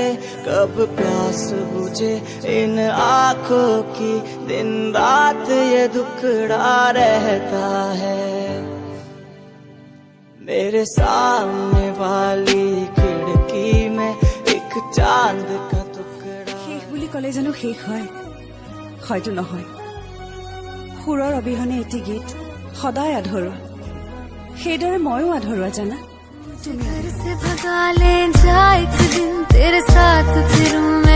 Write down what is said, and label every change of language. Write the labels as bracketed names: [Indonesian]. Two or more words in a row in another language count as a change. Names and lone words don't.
[Hindi] कब प्यास बुझे इन आँखों की, दिन रात ये दुखड़ा रहता है। मेरे सामने वाली खिड़की में एक चांद का टुकड़ा। [Assamese] शेष বুলি কলে জানো শেষ হয়? হয়তো নহয়। সুৰৰ অবিহনে এটি গীত সদায় আধৰুৱা, সেইদৰে ময়ো আধৰুৱা জানা। [Hindi] घर से भगा ले जा एक दिन तेरे साथ फिरूं